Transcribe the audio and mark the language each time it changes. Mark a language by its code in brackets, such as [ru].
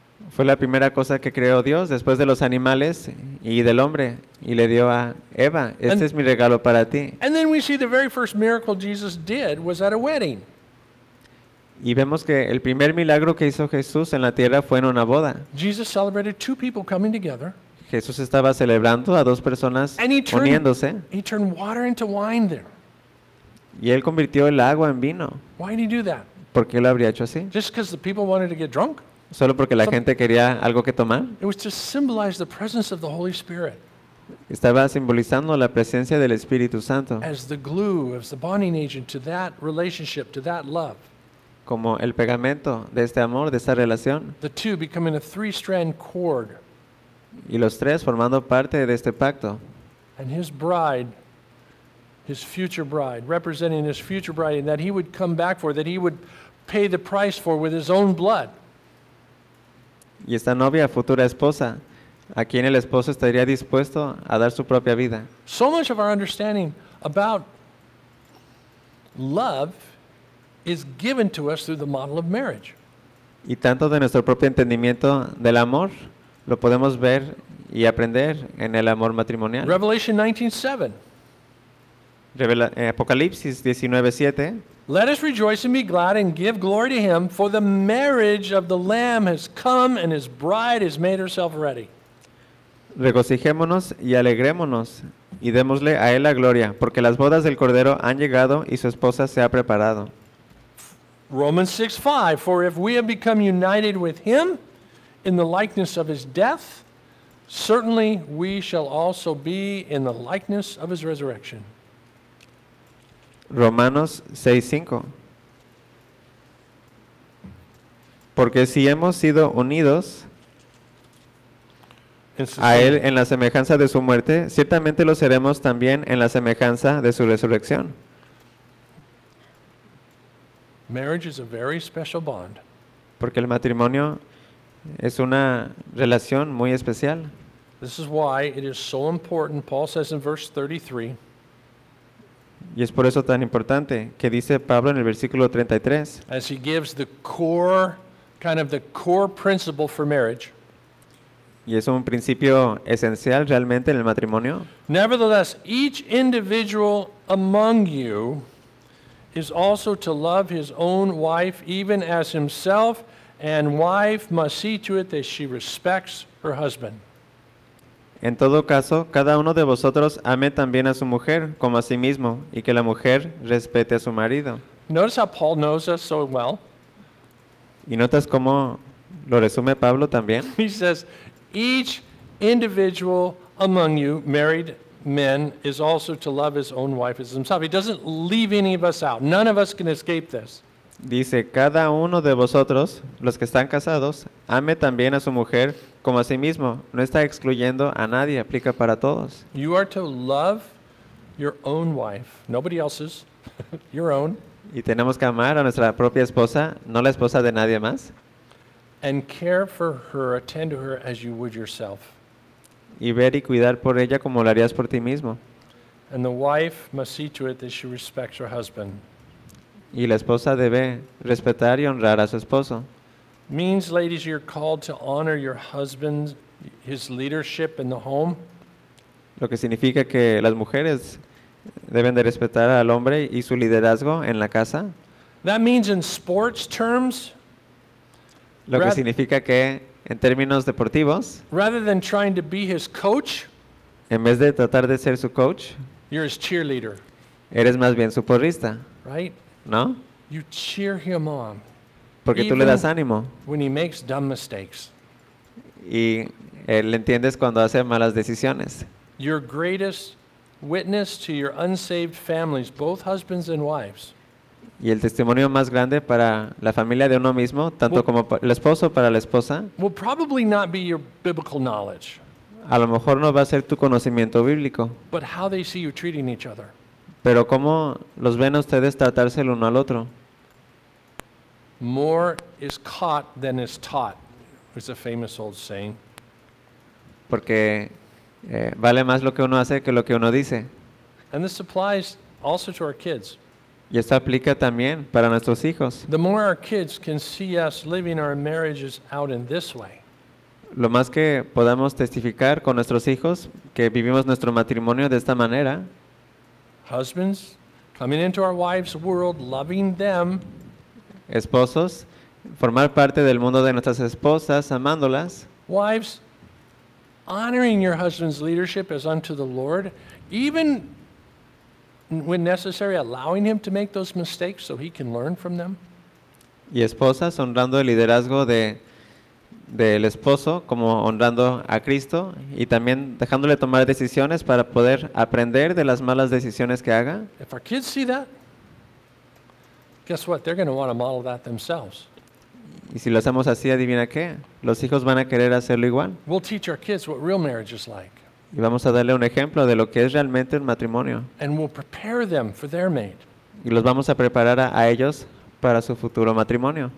[es] Fue la primera cosa que creó Dios después de los animales y del hombre y le dio a Eva, este es mi regalo para ti. [en] And then we see the very first miracle Jesus did was at a wedding. [es] Y vemos que el primer milagro que hizo Jesús en la tierra fue en una boda. [en] Jesus celebrated two people coming together. [es] Jesús estaba celebrando a dos personas uniéndose. [en] He turned water into wine there. [es] Y él convirtió el agua en vino. [en] Why did he do that? [es] ¿Por qué lo habría hecho así? [en] Just because the people wanted to get drunk. [es] Solo porque la gente quería algo que tomar. [en] It was to symbolize the presence of the Holy Spirit. [es] Estaba simbolizando la presencia del Espíritu Santo. [en] As the glue, as the bonding agent to that relationship, to that love. [es] Como el pegamento de este amor, de esta relación. [en] The two becoming a three-strand cord. [es] Y los tres formando parte de este pacto. [en] And his future bride, representing his future bride, and that he would come back for, that he would pay the price for with his own blood. [es] Y esta novia, futura esposa, a quien el esposo estaría dispuesto a dar su propia vida. [en] So much of our understanding about love is given to us through the model of marriage. [es] Y tanto de nuestro propio entendimiento del amor lo podemos ver y aprender en el amor matrimonial. [en] Revelation 19:7. [es] Apocalipsis 19:7. [en] Let us rejoice and be glad and give glory to him, for the marriage of the Lamb has come and his bride has made herself ready. [es] regocijémonos y alegrémonos y démosle a él la gloria, porque las bodas del Cordero han llegado y su esposa se ha preparado. [en] Romans 6:5, for if we have become united with him in the likeness of his death, certainly we shall also be in the likeness of his resurrection. [es] Romanos 6:5. Porque si hemos sido unidos a él en la semejanza de su muerte, ciertamente lo seremos también en la semejanza de su resurrección. [en] Marriage is a very special bond. [es] Porque el matrimonio es una relación muy especial. [en] This is why it is so important, Paul says in verse 33. [es] Y es por eso tan importante que dice Pablo en el versículo 33. [en] As he gives the core, kind of the core principle for marriage. [es] Y es un principio esencial realmente en el matrimonio. [en] Nevertheless, each individual among you is also to love his own wife even as himself, and wife must see to it that she respects her husband. [es] En todo caso, cada uno de vosotros ame también a su mujer como a sí mismo, y que la mujer respete a su marido. [en] Notice how Paul knows us so well. [es] ¿Y notas cómo lo resume Pablo también? [en] He says, each individual among you, married men, is also to love his own wife as himself. He doesn't leave any of us out. None of us can escape this. [es] Dice, cada uno de vosotros, los que están casados, ame también a su mujer como a sí mismo. No está excluyendo a nadie, aplica para todos. [en] You are to love your own wife, nobody else's, your own. [es] Y tenemos que amar a nuestra propia esposa, no la esposa de nadie más. [en] And care for her, attend to her as you would yourself. [es] Y ver y cuidar por ella como lo harías por ti mismo. [en] And the wife must see to it that she respects her husband. [es] Y la esposa debe respetar y honrar a su esposo. [en] Means, ladies, you're called to honor your husband, his leadership in the home. [es] Lo que significa que las mujeres deben de respetar al hombre y su liderazgo en la casa. [en] That means in sports terms. [es] Lo que significa que en términos deportivos. [en] Rather than trying to be his coach. [es] En vez de tratar de ser su coach. [en] You're his cheerleader. [es] Eres más bien su porrista. [en] Right. [es] ¿No? [en] You cheer him on. [es] Porque tú le das ánimo. [en] When he makes dumb mistakes. [es] Y le entiendes cuando hace malas decisiones. [en] Your greatest witness to your unsaved families, both husbands and wives. [es] Y el testimonio más grande para la familia de uno mismo, tanto [en] will, [es] como el esposo para la esposa. [en] Will probably not be your biblical knowledge. [es] A lo mejor no va a ser tu conocimiento bíblico. [en] But how they see you treating each other. [es] Pero cómo los ven a ustedes tratarse el uno al otro. [en] More is caught than is taught, is a famous old saying. [es] Porque vale más lo que uno hace que lo que uno dice. [en] And this applies also to our kids. [es] Y esto aplica también para nuestros hijos. [en] The more our kids can see us living our marriages out in this way. [es] Lo más que podamos testificar con nuestros hijos que vivimos nuestro matrimonio de esta manera. [en] Husbands coming into our wives' world, loving them. [es] Esposos, formar parte del mundo de nuestras esposas, amándolas. [en] Wives, honoring your husband's leadership as unto the Lord, even when necessary, allowing him to make those mistakes so he can learn from them. [es] Y esposas, honrando el liderazgo del esposo, como honrando a Cristo, y también dejándole tomar decisiones para poder aprender de las malas decisiones que haga. [en] If our kids see that, guess what? They're going to want to model that themselves. [es] Y si lo hacemos así, adivina qué, los hijos van a querer hacerlo igual. [en] We'll teach our kids what real marriage is like. [es] Y vamos a darle un ejemplo de lo que es realmente un matrimonio. [en] And we'll prepare them for their mate. [es] Y los vamos a preparar a ellos para su futuro matrimonio.